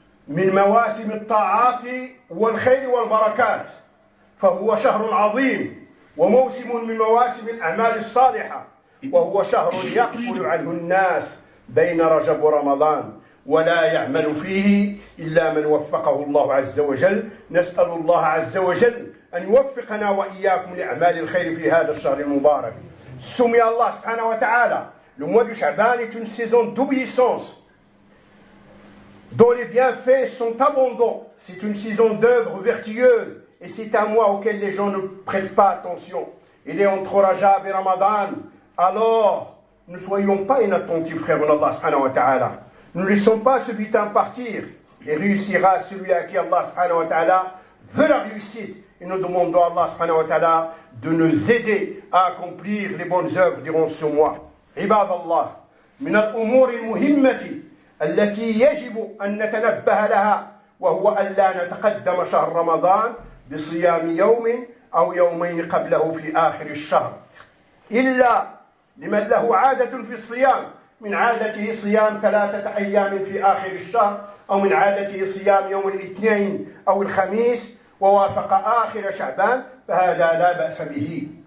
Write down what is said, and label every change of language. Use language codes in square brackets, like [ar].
[ar] من مواسم الطاعات والخير والبركات، فهو شهر عظيم وموسم من مواسم الأعمال الصالحة، وهو شهر يقبل عنه الناس بين رجب ورمضان، ولا يعمل فيه إلا من وفقه الله عز وجل. نسأل الله عز وجل أن يوفقنا وإياكم لأعمال الخير في هذا الشهر المبارك. سمي الله سبحانه وتعالى [fr] le mois de Shaban est une saison d'obéissance dont les bienfaits sont abondants. C'est une saison d'œuvres vertueuses et c'est un mois auquel les gens ne prêtent pas attention. Il est entre Rajab et Ramadan. Alors, ne soyons pas inattentifs, frères en Allah subhanahu wa ta'ala. Ne laissons pas ce butin partir. Et réussira celui à qui Allah subhanahu wa ta'ala veut la réussite. Et nous demandons à Allah subhanahu wa ta'ala de nous aider à accomplir les bonnes œuvres durant ce mois. [ar] عباد الله من الأمور المهمة التي يجب أن نتنبه لها وهو ألا نتقدم شهر رمضان بصيام يوم أو يومين قبله في آخر الشهر إلا لمن له عادة في الصيام، من عادته صيام ثلاثة أيام في آخر الشهر، أو من عادته صيام يوم الاثنين أو الخميس ووافق آخر شعبان، فهذا لا بأس به.